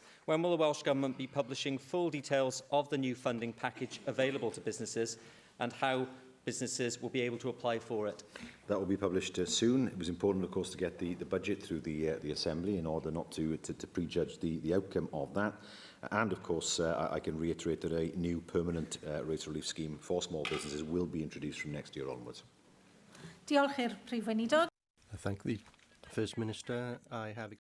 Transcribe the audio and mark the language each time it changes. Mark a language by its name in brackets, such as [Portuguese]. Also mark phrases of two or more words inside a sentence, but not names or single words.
[English] When will the Welsh Government be publishing full details of the new funding package available to businesses, and how businesses will be able to apply for it? That will be published soon. It was important, of course, to get the budget through the Assembly in order not to prejudge the outcome of that. And, of course, I can reiterate that a new permanent rates relief scheme for small businesses will be introduced from next year onwards. [Welsh] Diolch i'r Prif Weinidog. [English] I thank the First Minister. I have